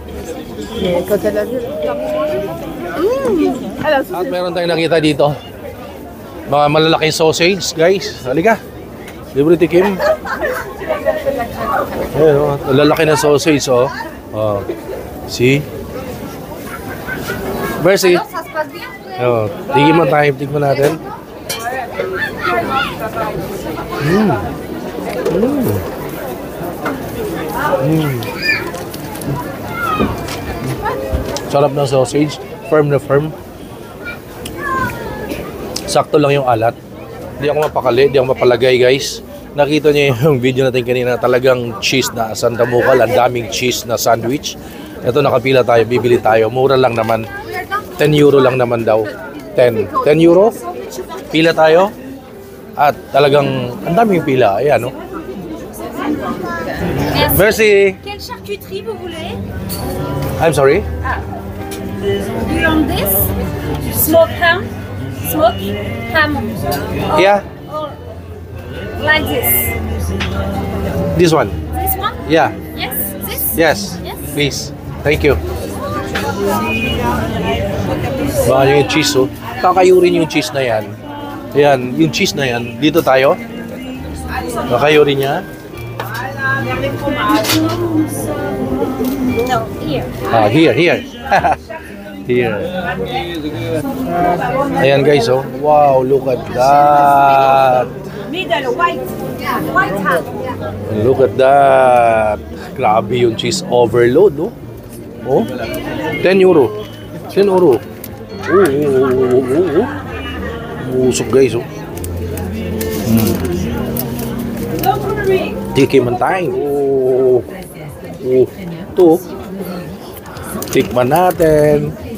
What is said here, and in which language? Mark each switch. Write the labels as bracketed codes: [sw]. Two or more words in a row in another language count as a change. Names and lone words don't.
[tl] At meron tayong nakita dito, mga malalaking sausage, guys. Halika, libre tikim. Ayun, lalaki na sausage, Oh. [en] See? Mercy. [fr] Ça se passe bien. [tl] Oh, tignan tayo, tignan natin. Sarap ng sausage. Firm na firm. Sakto lang yung alat. Hindi ako mapakali, hindi ako mapalagay guys. Nakita niyo yung video natin kanina, talagang cheese na sandamukal, ang daming cheese na sandwich. Ito nakapila tayo, bibili tayo. Mura lang naman. 10 euro lang naman daw. 10 euro? Pila tayo. At talagang ang daming pila. Ayan, no? [fr] Merci. Quelle charcuterie vous voulez? [en] I'm sorry? Do you want this? Smoked ham? Smoked ham. Yeah, Like this. this one. This one? Yeah. Yes. This? Yes. Yes. Please. Thank you. [tl] Baka yung cheese, oh. Kakayurin yung cheese na yan. Ayan, yung cheese na yan. Dito tayo. Kakayurin niya. [en] No, here. Ah, here. Here. [tl] Ayan guys, oh. [en] Wow, look at that. Middle, white. White ham. Look at that. [tl] Grabe yung [en] cheese overload, [tl] oh. Oh. 10 euro. 10 euro. Oh. Usok guys, oh. Tikiman tayo. Oh. Ito. Tikman natin.